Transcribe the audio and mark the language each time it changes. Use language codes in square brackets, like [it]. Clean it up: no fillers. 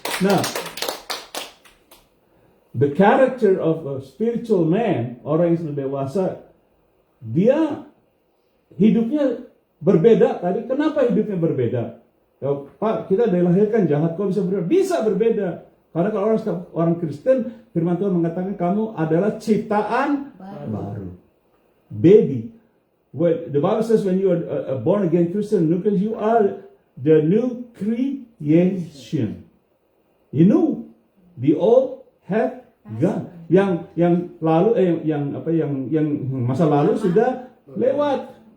[id] Nah, [en] the character of a spiritual man, [id] orang yang sudah dewasa, dia hidupnya berbeda tadi. Kenapa hidupnya berbeda? Ya, Pak, kita dilahirkan jahat, kok bisa berbeda? Bisa berbeda. Karena kalau orang Kristen, firman Tuhan mengatakan kamu adalah ciptaan baru. [en] Baby. The Bible says when you are a born again Christian, you are the new creation. You know, the old have gone. [id] Yang lalu yang masa lalu sudah lewat.